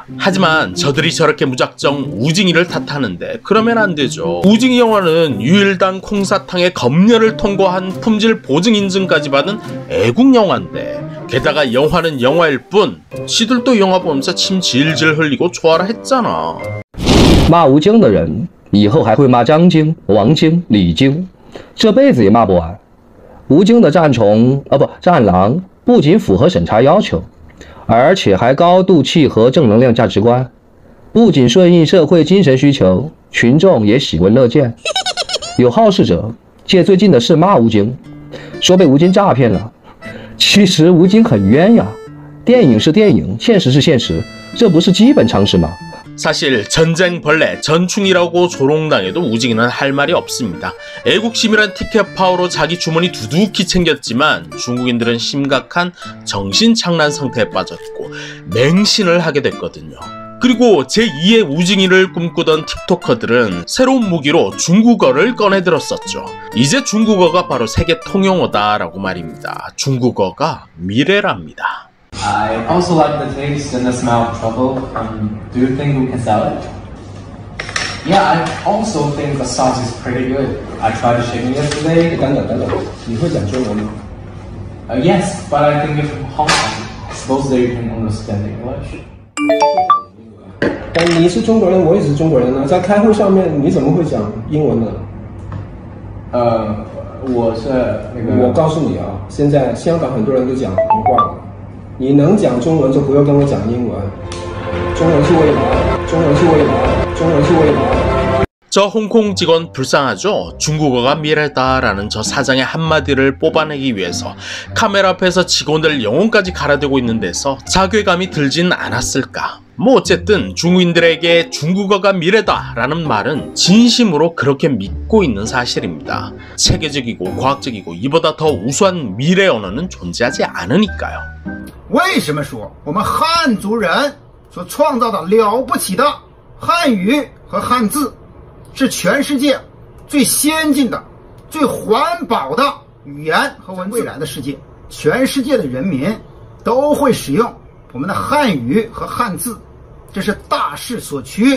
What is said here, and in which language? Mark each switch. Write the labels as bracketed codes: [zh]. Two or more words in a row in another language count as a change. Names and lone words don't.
[ko] 하지만 저들이 저렇게 무작정 우징이를 탓하는데 그러면 안 되죠. 우징이 영화는 유일당 콩사탕의 검열을 통과한 품질 보증 인증까지 받은 애국 영화인데 게다가 영화는 영화일 뿐 지들도 영화 보면서 침 질질 흘리고 좋아라 했잖아. [zh] 骂吴京的人以后还会骂张京、王京、李京， 这辈子也骂不完。吴京的战狼不仅符合审查要求，而且还高度契合正能量价值观，不仅顺应社会精神需求，群众也喜闻乐见。有好事者借最近的事骂吴京， 说被吴京诈骗了。其实吴京很冤呀，电影是电影，现实是现实，这不是基本常识吗？ [ko] 사실 전쟁 벌레 전충이라고 조롱당해도 우징이는 할 말이 없습니다. 애국심이란 티켓 파워로 자기 주머니 두둑히 챙겼지만 중국인들은 심각한 정신착란 상태에 빠졌고 맹신을 하게 됐거든요. 그리고 제2의 우징이를 꿈꾸던 틱토커들은 새로운 무기로 중국어를 꺼내들었었죠. 이제 중국어가 바로 세계 통용어다라고 말입니다. 중국어가 미래랍니다. [en] I also like the taste and the smell of truffle. Do you think we can sell it? Yeah, I also think the sauce is pretty good. I tried shaking yesterday. [zh] 等等，你会讲中文吗？ [en] Yes, but I think if Hong Kong, suppose that you can understand English. [zh] 但你是中国人，我也是中国人呢，在开会上面你怎么会讲英文呢？我是那个。我告诉你啊，现在香港很多人都讲普通话了。你能讲中文就不要跟我讲英文。中文是未来，中文是未来，中文是未来。 [ko] 저 홍콩 직원 불쌍하죠? 중국어가 미래다라는 저 사장의 한마디를 뽑아내기 위해서 카메라 앞에서 직원들 영혼까지 갈아대고 있는 데서 자괴감이 들진 않았을까? 뭐 어쨌든 중국인들에게 중국어가 미래다라는 말은 진심으로 그렇게 믿고 있는 사실입니다. 체계적이고 과학적이고 이보다 더 우수한 미래 언어는 존재하지 않으니까요. [zh] 为什么说我们汉族人所创造的了不起的汉语和汉字是全世界最先进的、最环保的语言和文字？未来的世界，全世界的人民都会使用我们的汉语和汉字，这是大势所趋。